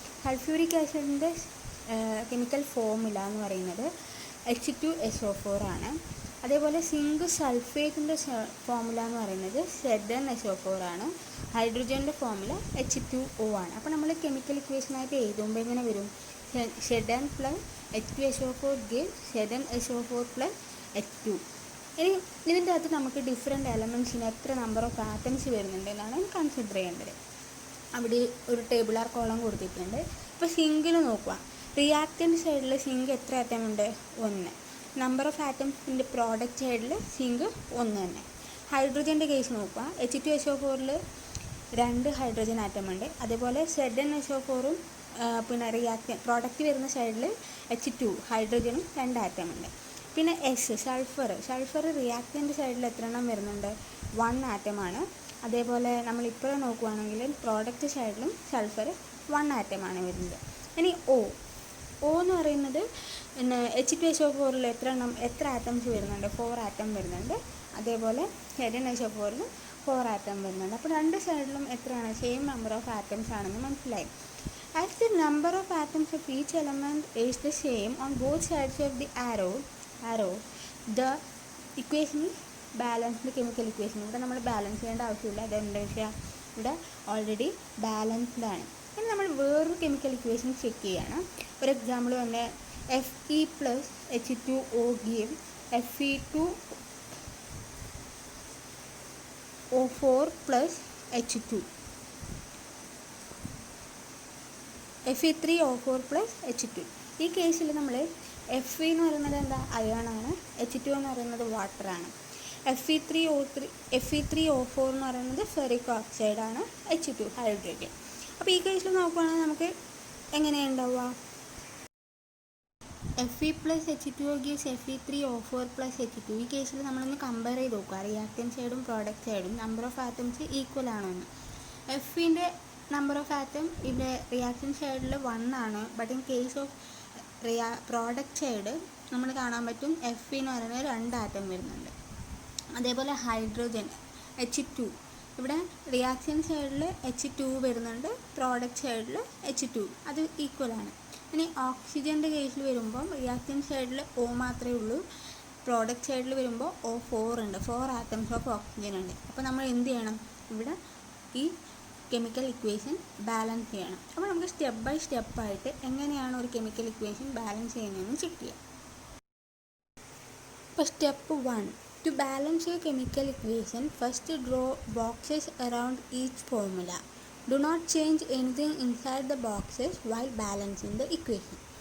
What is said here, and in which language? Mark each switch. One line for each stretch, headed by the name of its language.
Malayalam: Sulphuric ആസിഡിൻ്റെ chemical formula എന്ന് പറയുന്നത് H2SO4 ആണ്. അതേപോലെ സിങ്ക് സൾഫേറ്റിൻ്റെ ഫോർമുല എന്ന് പറയുന്നത് ZnSO4 ആണ്. ഹൈഡ്രജൻ്റെ ഫോർമുല H2O ആണ്. അപ്പോൾ നമ്മൾ കെമിക്കൽ ഇക്വേഷനായിട്ട് എഴുതുമ്പോൾ എങ്ങനെ വരും?
English: Zn plus H2SO4 give ZnSO4 plus H2.
Malayalam: ഇനി ഇതിൻ്റെ അകത്ത് നമുക്ക് ഡിഫറെൻറ്റ് എലമെൻറ്റ്സിന് എത്ര നമ്പർ ഓഫ് ആറ്റംസ് വരുന്നുണ്ട് എന്നാണ് കൺസിഡർ ചെയ്യേണ്ടത്. അവിടെ ഒരു ടേബിളാർ കോളം കൊടുത്തിട്ടുണ്ട്. ഇപ്പോൾ സിങ്കിൽ നോക്കുക, റിയാക്റ്റൻ്റ് സൈഡിൽ സിങ്ക് എത്ര ആറ്റം ഉണ്ട്? 1. നമ്പർ ഓഫ് ആറ്റംസിൻ്റെ പ്രോഡക്റ്റ് സൈഡിൽ സിങ്ക് 1 തന്നെ. ഹൈഡ്രജൻ്റെ കേസ് നോക്കുക, H2SO4ൽ 2 ഹൈഡ്രജൻ ആറ്റം ഉണ്ട്. അതേപോലെ ZnSO4ഉം പിന്നെ പ്രോഡക്റ്റ് വരുന്ന സൈഡിൽ H2 ഹൈഡ്രജനും 2 ആറ്റം ഉണ്ട്. പിന്നെ സൾഫർ റിയാക്റ്റൻ്റ് സൈഡിൽ എത്ര എണ്ണം വരുന്നുണ്ട്? 1 ആറ്റമാണ്. അതേപോലെ നമ്മളിപ്പോൾ നോക്കുകയാണെങ്കിൽ പ്രോഡക്റ്റ് സൈഡിലും സൾഫർ 1 ആറ്റമാണ് വരുന്നത്. ഇനി O എന്ന് പറയുന്നത് പിന്നെ H2SO4ൽ എത്ര ആറ്റംസ് വരുന്നുണ്ട്? 4 ആറ്റം വരുന്നുണ്ട്. അതേപോലെ ZnSO4ലും 4 ആറ്റം വരുന്നുണ്ട്. അപ്പോൾ രണ്ട് സൈഡിലും എത്രയാണ്? സെയിം നമ്പർ ഓഫ് ആറ്റംസ് ആണെന്ന് മനസ്സിലായി.
English: As the number of atoms of each element is the same on both sides of the arrow, the equation is balanced chemical equation.
Malayalam: ഇവിടെ നമ്മൾ ബാലൻസ് ചെയ്യേണ്ട ആവശ്യമില്ല. അതെന്താ വെച്ചാൽ ഇവിടെ ഓൾറെഡി ബാലൻസ്ഡ് ആണ്. ഇനി നമ്മൾ വേറൊരു കെമിക്കൽ ഇക്വേഷൻ ചെക്ക് ചെയ്യുകയാണ്. ഒരു എക്സാമ്പിൾ തന്നെ Fe plus H2O give Fe2O4 plus H2 Fe3O4 plus H2. ഈ കേസിൽ നമ്മൾ Fe എന്ന് പറയുന്നത് എന്താ? അയണാണ്. H2 എന്ന് പറയുന്നത് വാട്ടറാണ്. Fe3O4 എന്ന് പറയുന്നത് ഫെറിക് ഓക്സൈഡാണ്. H2 hydrogen. അപ്പോൾ ഈ കേസിൽ നോക്കുകയാണെങ്കിൽ നമുക്ക് എങ്ങനെയാണ് ഉണ്ടാവുക?
English: Fe plus H2O gives Fe3O4 plus H2.
Malayalam: ഈ കേസിൽ നമ്മളൊന്ന് കമ്പയർ ചെയ്ത് നോക്കുക, റിയാക്റ്റൻ്റ് സൈഡും പ്രോഡക്റ്റ് സൈഡും നമ്പർ ഓഫ് ആറ്റംസ് ഈക്വൽ ആണോ എന്ന്. Fൻ്റെ നമ്പർ ഓഫ് ആറ്റം ഇവിടെ റിയാക്ഷൻ സൈഡിൽ 1 ആണ്.
English: but in case of product side
Malayalam: നമ്മൾ കാണാൻ പറ്റും Fe എന്ന് പറയുന്നത് 2 ആറ്റം വരുന്നുണ്ട്. അതേപോലെ ഹൈഡ്രജൻ H2, ഇവിടെ റിയാക്ഷൻ സൈഡിൽ H2 വരുന്നുണ്ട്, പ്രോഡക്റ്റ് സൈഡിൽ H2, അത് ഈക്വലാണ്. ഇനി ഓക്സിജൻ്റെ കേസിൽ വരുമ്പോൾ റിയാക്ഷൻ സൈഡിൽ O മാത്രമേ ഉള്ളൂ, പ്രോഡക്റ്റ് സൈഡിൽ വരുമ്പോൾ O4 ഉണ്ട്, 4 ആറ്റംസ് ഓഫ് ഓക്സിജൻ ഉണ്ട്. അപ്പോൾ നമ്മൾ എന്ത് ചെയ്യണം, ഇവിടെ ഈ കെമിക്കൽ ഇക്വേഷൻ ബാലൻസ് ചെയ്യണം. അപ്പോൾ നമുക്ക് സ്റ്റെപ്പ് ബൈ സ്റ്റെപ്പായിട്ട് എങ്ങനെയാണ് ഒരു കെമിക്കൽ ഇക്വേഷൻ ബാലൻസ് ചെയ്യുന്നതെന്ന് ചെക്ക് ചെയ്യാം.
English: അപ്പോൾ step 1, to balance your chemical equation, first draw boxes around each formula. Do not change anything inside the boxes while balancing the equation.